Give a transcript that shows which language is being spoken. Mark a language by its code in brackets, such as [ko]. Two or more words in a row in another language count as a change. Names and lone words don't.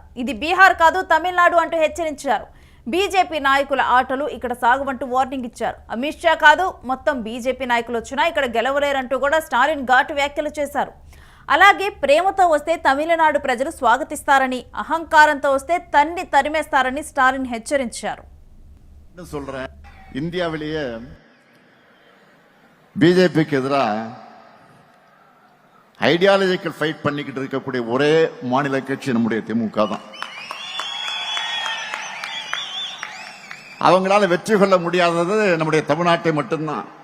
[te] ఇది బీహార్ కాదు తమిళనాడు అంటూ హెచ్చరించారు. బీజేపీ నాయకుల ఆటలు ఇక్కడ సాగువంటూ వార్నింగ్ ఇచ్చారు. అమిత్ షా కాదు మొత్తం బీజేపీ నాయకులు వచ్చినా ఇక్కడ గెలవలేరంటూ కూడా స్టాలిన్ ఘాటు వ్యాఖ్యలు చేశారు. అలాగే ప్రేమతో వస్తే తమిళనాడు ప్రజలు స్వాగతిస్తారని, అహంకారంతో వస్తే తన్ని తరిమేస్తారని స్టాలిన్ హెచ్చరించారు. [ta] இந்தியாவிலேயே பிஜேபிக்கு எதிராக [en] ideological fight [ta] பண்ணிக்கிட்டு இருக்கக்கூடிய ஒரே மாநில கட்சி நம்முடைய திமுக தான். அவங்களால வெற்றி கொள்ள முடியாதது நம்முடைய தமிழ்நாட்டை மட்டும்தான்.